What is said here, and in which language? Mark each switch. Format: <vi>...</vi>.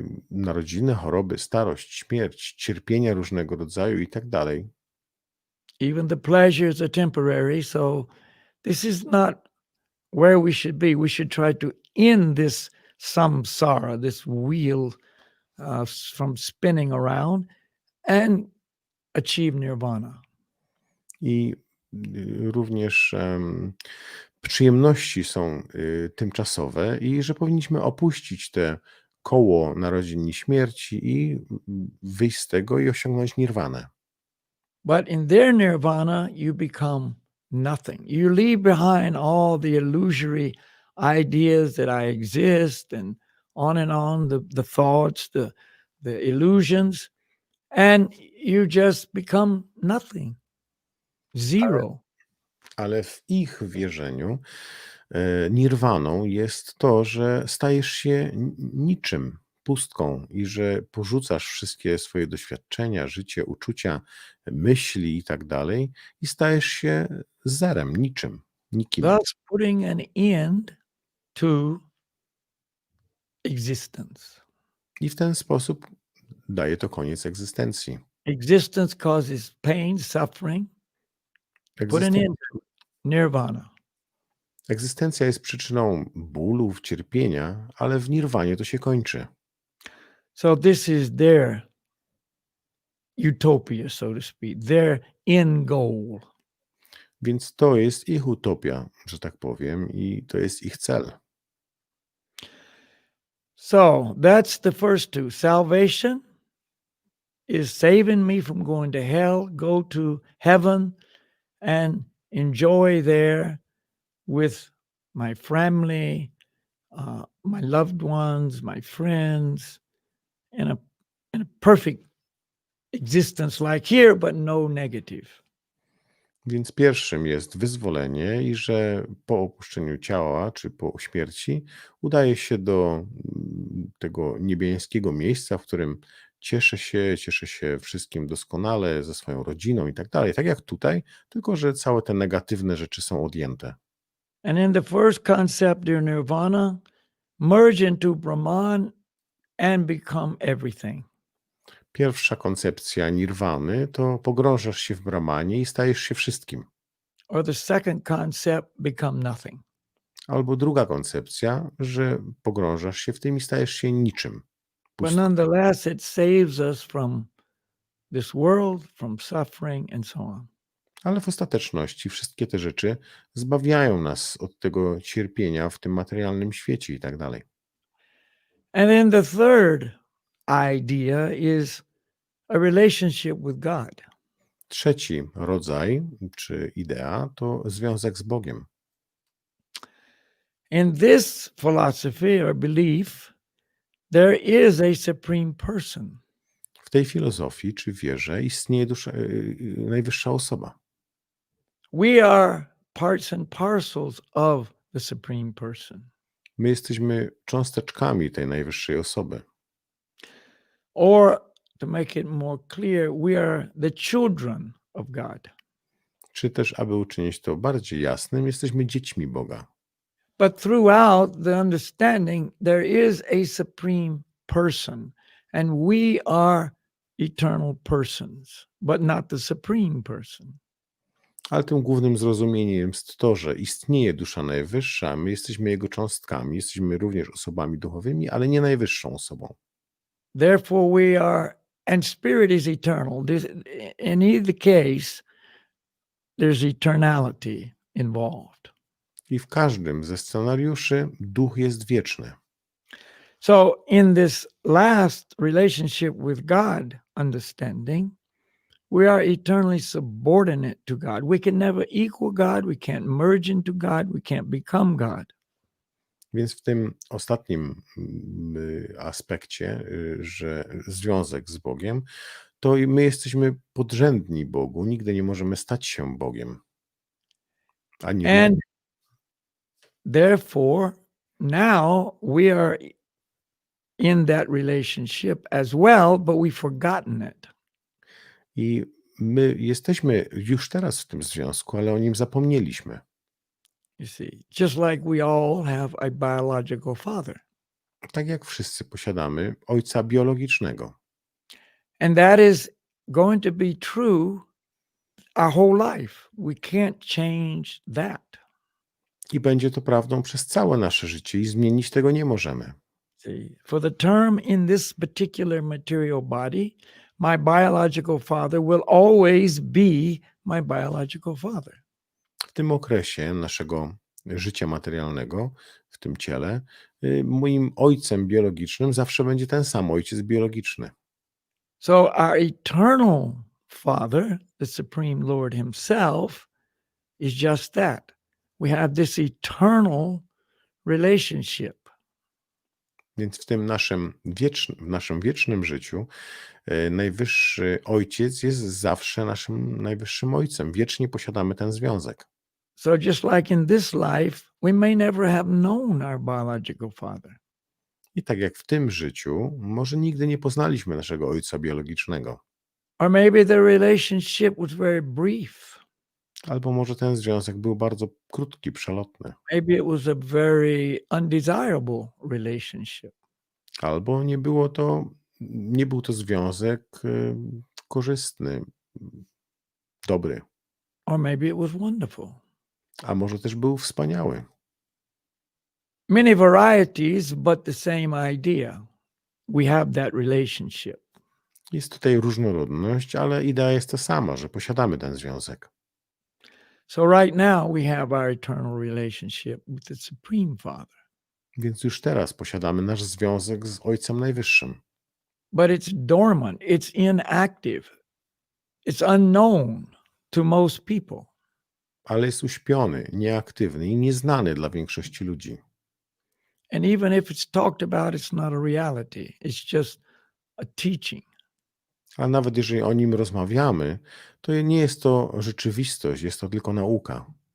<pl>Narodziny, choroby, starość, śmierć, cierpienia różnego rodzaju i tak dalej.</pl> <en>Even the pleasures are temporary, so this is not where we should be. We should try to end this samsara, this wheel from spinning around and achieve nirvana.</en> <pl>I również przyjemności są tymczasowe i że powinniśmy opuścić te koło narodzin i śmierci i wyjść z tego i osiągnąć nirwanę.</pl> <en>But in their nirvana, you become nothing. You leave behind all the illusory ideas that I exist and on, the thoughts, the illusions, and you just become nothing. Zero.</en> <pl>Ale w ich wierzeniu nirwaną jest to, że stajesz się niczym, pustką i że porzucasz wszystkie swoje doświadczenia, życie, uczucia, myśli i tak dalej i stajesz się zerem, niczym, nikim.</pl> <en>Thus putting an end to existence.</en> <pl>I w ten sposób daje to koniec egzystencji.</pl> <en>Existence causes pain, suffering. Put an end to nirvana.</en> <pl>Egzystencja jest przyczyną bólów, cierpienia, ale w nirwanie to się kończy.</pl> <en>So this is their utopia, so to speak, their end goal.</en> <pl>Więc to jest ich utopia, że tak powiem, i to jest ich cel.</pl> <en>So that's the first two. Salvation is saving me from going to hell, go to heaven and enjoy there with my family, my loved ones, my friends, in a perfect existence like here, but no negative.</en> <pl>Więc pierwszym jest wyzwolenie i że po opuszczeniu ciała czy po śmierci udaje się do tego niebiańskiego miejsca, w którym cieszę się wszystkim doskonale, ze swoją rodziną i tak dalej. Tak jak tutaj, tylko że całe te negatywne rzeczy są odjęte.</pl> <en>And in the first concept, dear Nirvana, merge into Brahman and become everything.</en> <pl>Pierwsza koncepcja nirwany to pogrążasz się w Brahmanie i stajesz się wszystkim.</pl> <en>Or the second concept, become nothing.</en> <pl>Albo druga koncepcja, że pogrążasz się w tym i stajesz się niczym.</pl> <en>But</en> <pl>Pustką.</pl> <en>nonetheless, it saves us from this world, from suffering, and so on.</en> <pl>Ale w ostateczności wszystkie te rzeczy zbawiają nas od tego cierpienia w tym materialnym świecie i tak dalej.</pl> <en>And then the third idea is a relationship with God.</en> <pl>Trzeci rodzaj, czy idea, to związek z Bogiem.</pl> <en>In this philosophy or belief, there is a supreme person.</en> <pl>W tej filozofii czy wierze istnieje najwyższa osoba.</pl> <en>We are parts and parcels of the supreme person.</en> <pl>My jesteśmy cząsteczkami tej najwyższej osoby.</pl> <en>Or to make it more clear, we are the children of God.</en> <pl>Czy też, aby uczynić to bardziej jasnym, jesteśmy dziećmi Boga.</pl> <en>But throughout the understanding, there is a supreme person, and we are eternal persons, but not the supreme person.</en> <pl>Ale tym głównym zrozumieniem jest to, że istnieje dusza najwyższa, my jesteśmy jego cząstkami, jesteśmy również osobami duchowymi, ale nie najwyższą osobą.</pl> <en>Therefore, we are, and spirit is eternal. In either case, there's eternality involved.</en> <pl>I w każdym ze scenariuszy duch jest wieczny.</pl> <en>So, in this last relationship with God understanding, we are eternally subordinate to God. We can never equal God. We can't merge into God. We can't become God.</en> <pl>Więc w tym ostatnim aspekcie, że związek z Bogiem, to my jesteśmy podrzędni Bogu, nigdy nie możemy stać się Bogiem. Ani</pl> <en>And therefore, now we are in that relationship as well, but we've forgotten it.</en> <pl>I my jesteśmy już teraz w tym związku, ale o nim zapomnieliśmy.</pl> <en>You see, just like we all have a biological father.</en> <pl>Tak jak wszyscy posiadamy ojca biologicznego.</pl> <en>And that is going to be true our whole life. We can't change that.</en> <pl>I będzie to prawdą przez całe nasze życie i zmienić tego nie możemy.</pl> <en>See, for the term in this particular material body, my biological father will always be my biological father.</en> <pl>W tym okresie naszego życia materialnego, w tym ciele, moim ojcem biologicznym zawsze będzie ten sam ojciec biologiczny.</pl> <en>So our eternal Father, the Supreme Lord Himself, is just that. We have this eternal relationship.</en> <pl>Więc w tym naszym wiecznym życiu najwyższy ojciec jest zawsze naszym najwyższym ojcem. Wiecznie posiadamy ten związek.</pl> <en>So just like in this life, we may never have known our biological father.</en> <pl>I tak jak w tym życiu, może nigdy nie poznaliśmy naszego ojca biologicznego.</pl> <en>Or maybe the relationship was very brief.</en> <pl>Albo może ten związek był bardzo krótki, przelotny.</pl> <en>Maybe it was a very undesirable relationship.</en> <pl>Albo nie był to związek korzystny, dobry.</pl> <en>Or maybe it was wonderful.</en> <pl>A może też był wspaniały.</pl> <en>Many varieties, but the same idea. We have that relationship.</en> <pl>Jest tutaj różnorodność, ale idea jest ta sama, że posiadamy ten związek.</pl> <en>So right now we have our eternal relationship with the Supreme Father.</en> <pl>Więc już teraz posiadamy nasz związek z Ojcem Najwyższym.</pl> <en>But it's dormant, it's inactive, it's unknown to most people.</en> <pl>Ale jest uśpiony, nieaktywny i nieznany dla większości ludzi.</pl> <en>And even if it's talked about, it's not a reality. It's just a teaching.</en> <pl>A nawet jeżeli o nim rozmawiamy, to nie jest to rzeczywistość, jest to tylko nauka.</pl>